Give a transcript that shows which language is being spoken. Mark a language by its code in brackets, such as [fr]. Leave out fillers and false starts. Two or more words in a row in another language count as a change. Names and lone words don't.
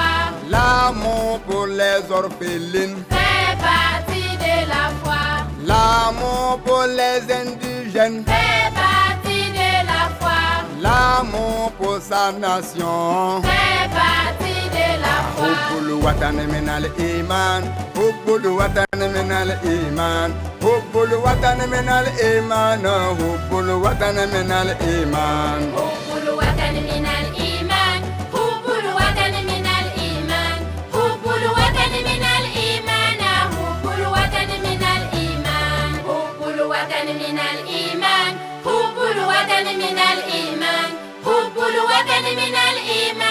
[fr] L'amour pour les orphelines fait partie de la foi. L'amour pour les indigènes fait partie de la foi. L'amour pour sa nation fait partie de la foi. [ar] حب الوطن من الإيمان. حب الوطن من الإيمان. حب الوطن من الإيمان. حب الوطن من الإيمان. حب الوطن من الإيمان. حب الوطن من الإيمان. حب الوطن من الإيمان. حب الوطن من الإيمان. حب الوطن من الإيمان. حب الوطن من الإيمان. حب الوطن من الإيمان.